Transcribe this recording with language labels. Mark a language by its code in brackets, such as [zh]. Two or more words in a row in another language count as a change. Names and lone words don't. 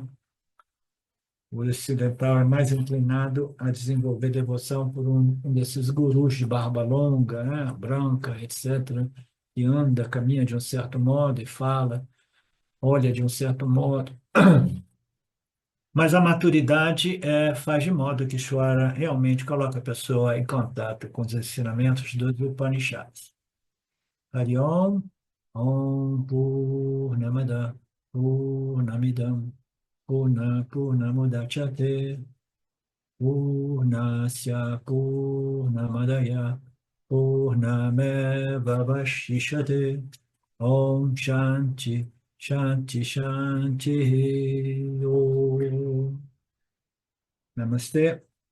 [pt] O ocidental é mais inclinado a desenvolver devoção por um desses gurus de barba longa, né, branca, etc., que anda, caminha de um certo modo e fala, olha de um certo modo. Mas a maturidade faz de modo que Ishvara realmente coloca a pessoa em contato com os ensinamentos dos Upanishads. [sa] हरि ॐ ॐ पूर्णमदः पूर्णमिदं पूर्णमुदच्यते पूर्णस्य पूर्णमादाय पूर्णमेव वशिष्यते ॐ शान्तिः शान्तिः शान्तिः ॐ नमस्ते.